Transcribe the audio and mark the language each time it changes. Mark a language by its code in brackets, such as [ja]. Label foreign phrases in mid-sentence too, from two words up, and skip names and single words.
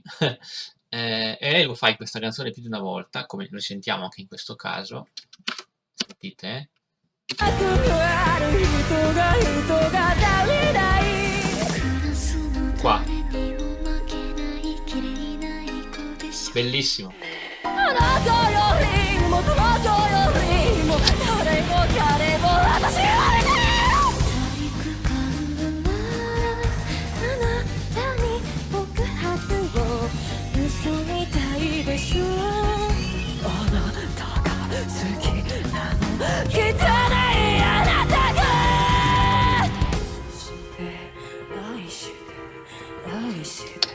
[it] E lei lo fa in questa canzone più di una volta, come lo sentiamo anche in questo caso. Sentite, eh? Qua. Bellissimo. [ja] あなたよりもどなたよりも誰も彼も私は見てる体育館があなたに告白を盗みたいでしょあなたが好きなの汚いあなたが愛して愛して